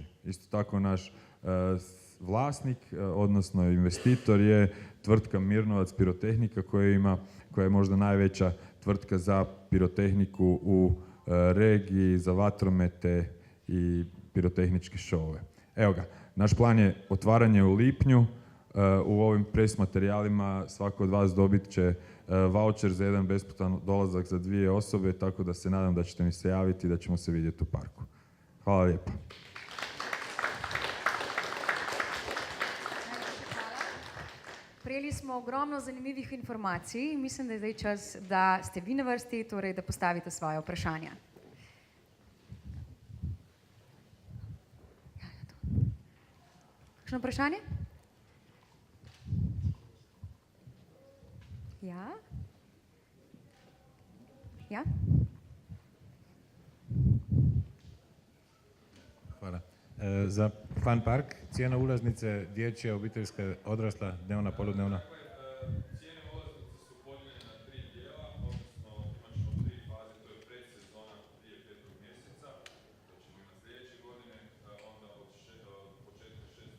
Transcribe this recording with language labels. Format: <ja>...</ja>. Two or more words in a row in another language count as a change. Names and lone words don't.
<hr>Isto tako naš vlasnik, odnosno investitor je tvrtka Mirnovac pirotehnika koja je možda najveća tvrtka za pirotehniku u regiji, za vatromete i pirotehničke šove. Evo ga, naš plan je otvaranje u lipnju. U ovim pres materijalima svako od vas dobit će vaučer za jedan besplatan dolazak za 2 osobe, tako da se nadam da ćete mi se javiti i da ćemo se vidjeti u parku. Hvala lijepa.</hr> <sl>Prejeli smo ogromno zanimivih informacij. Mislim, da je zdaj čas, da ste vi na vrsti, torej da postavite svoje vprašanja. Kakšno vprašanje? Ja? Ja? Hvala.</sl> <hr>Za Fun Park cijena ulaznice dječja, obiteljska, odrasla, dnevna, poludnevna? Cijene ulaznice su podijeljene na 3 dijela, odnosno imat ćemo 3 faze, to je predsezona prije 5. mjeseca, to ćemo imati sljedeće godine, onda od početka 6.</hr>